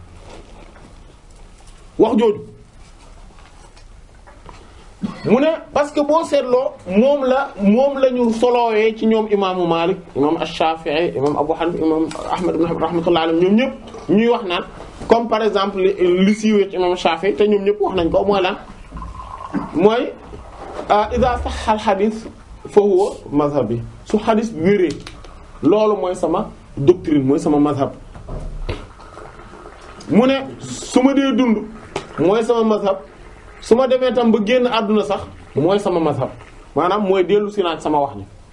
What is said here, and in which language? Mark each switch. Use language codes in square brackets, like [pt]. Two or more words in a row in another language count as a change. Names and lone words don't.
[wo] wax jooju mu ne [fr] parce que [wo] boo seetloo moom la ñu solowee ci ñoom imaamu Malik imam Ash-Shafi'i imam Abu Hanifa imam Ahmad ibn Hanbal [ar] رحمة الله عليهم [wo] ñoom ñëpp ñuy wax naan [fr] comme par exemple [wo] li siiwee ci imam Shafi'i te ñoom ñëpp wax nañ ko mooy lan mooy [ar] إذا صح الحديث فهو مذهبي [wo] su hadith bi wéree loolu mooy sama doctrine mooy sama mazhab mu ne su ma dee dund mooy sama mazhab su ma demee tam ba génn àdduna sax mooy sama mazhab maanaam mooy dellu si naat sama wax ni